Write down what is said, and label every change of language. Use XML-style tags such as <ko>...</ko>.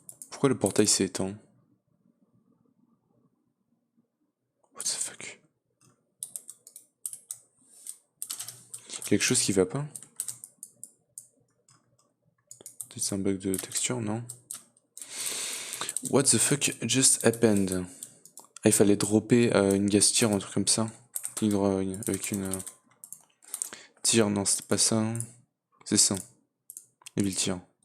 <fr>Pourquoi le portail s'est éteint?</fr> <en>What the fuck?</en> <fr>Quelque chose qui va pas? Peut-être c'est un bug de texture, non?</fr> <en>What the fuck just happened?</en> <fr>Ah, il fallait dropper une gas tier, un truc comme ça. Avec une tire, non, c'était pas ça. C'est ça. Il y avait le tir.</fr>